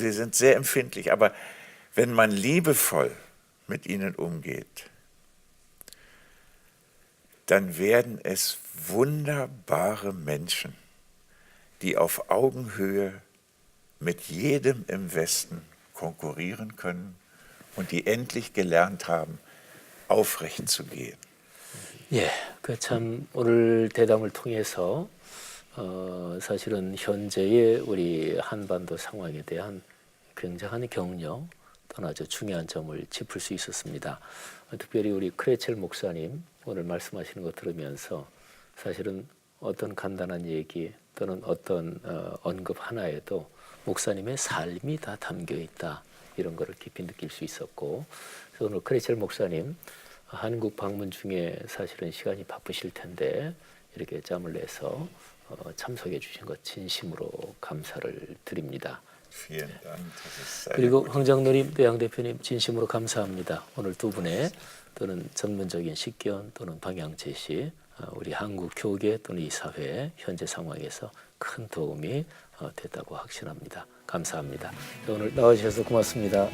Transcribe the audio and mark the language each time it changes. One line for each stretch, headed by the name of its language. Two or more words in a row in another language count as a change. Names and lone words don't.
German: Sie sind sehr empfindlich. Aber wenn man liebevoll mit ihnen umgeht, dann werden es wunderbare Menschen, die auf Augenhöhe mit jedem im Westen konkurrieren können und die endlich gelernt haben, aufrecht zu gehen.
Korean: 예, 그 참 오늘 대담을 통해서 사실은 현재의 우리 한반도 상황에 대한 굉장한 격려 또는 아주 중요한 점을 짚을 수 있었습니다. 특별히 우리 크레첼 목사님 오늘 말씀하시는 거 들으면서 사실은 어떤 간단한 얘기 또는 어떤 언급 하나에도 목사님의 삶이 다 담겨 있다 이런 거를 깊이 느낄 수 있었고 그래서 오늘 크레첼 목사님 한국 방문 중에 사실은 시간이 바쁘실 텐데 이렇게 짬을 내서 참석해 주신 것 진심으로 감사를 드립니다.
German: Vielen Dank. Das ist sehr
Korean: 그리고
German: gut.
Korean: 황장노님, 또 양 대표님 진심으로 감사합니다. 오늘 두 분의 또는 전문적인 식견 또는 방향 제시, 우리 한국 교계 또는 이 사회의 현재 상황에서 큰 도움이 됐다고 확신합니다. 감사합니다. 오늘 나와주셔서 고맙습니다.